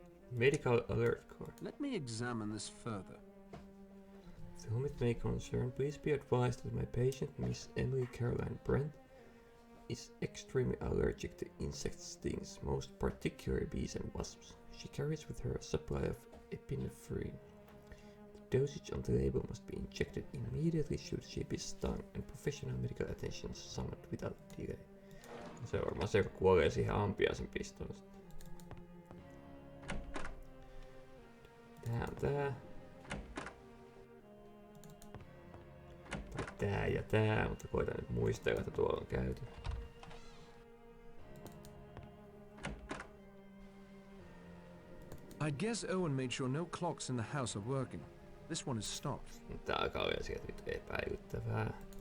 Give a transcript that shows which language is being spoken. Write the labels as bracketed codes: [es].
[en] Medical alert card. Let me examine this further. To whom it may concern, please be advised that my patient, Miss Emily Caroline Brent, is extremely allergic to insect stings, most particularly bees and wasps. She carries with her a supply of epinephrine. The dosage on the label must be injected immediately should she be stung, and professional medical attention summoned without delay. [fi] Se on varmaan se, joka kuolee siihen ampiaisen pistoon. Tää on tää. Tai tää ja tää, mutta koitan nyt muistella, että tuolla on käyty. [en] I guess Owen made sure no clocks in the house are working. This one is stopped. [fi] Tää alkaa olla sieltä nyt epäilyttävää.